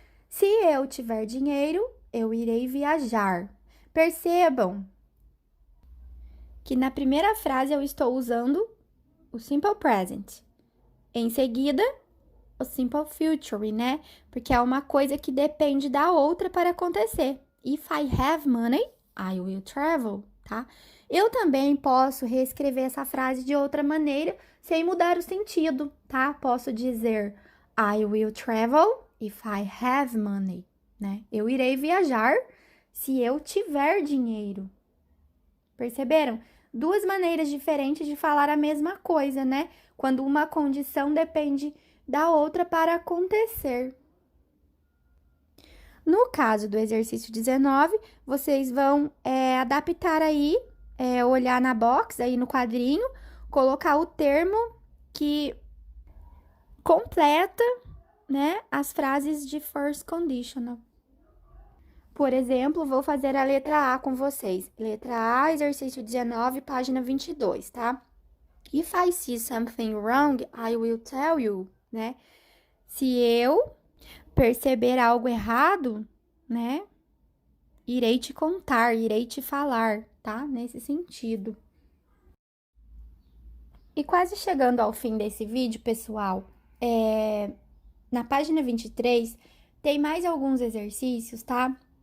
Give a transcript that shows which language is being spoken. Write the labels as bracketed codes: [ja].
[pt] Se eu tiver dinheiro, eu irei viajar. Percebam que na primeira frase eu estou usando o simple present. Em seguida, o simple future, né? Porque é uma coisa que depende da outra para acontecer. [en] If I have money, I will travel, tá? [pt] Eu também posso reescrever essa frase de outra maneira, sem mudar o sentido, tá? Posso dizer [en] I will travel if I have money, né? [pt] Eu irei viajar se eu tiver dinheiro. Perceberam? Duas maneiras diferentes de falar a mesma coisa, né? Quando uma condição depende da outra para acontecer. No caso do exercício 19, vocês vão adaptar aí, olhar na box, aí no quadrinho, colocar o termo que completa, né, as frases de first conditional. Por exemplo, vou fazer a letra A com vocês. Letra A, exercício 19, página 22, tá? [en] If I see something wrong, I will tell you, né? [pt] Se eu perceber algo errado, né? Irei te contar, irei te falar, tá? Nesse sentido. E quase chegando ao fim desse vídeo, pessoal, na página 23 tem mais alguns exercícios, tá?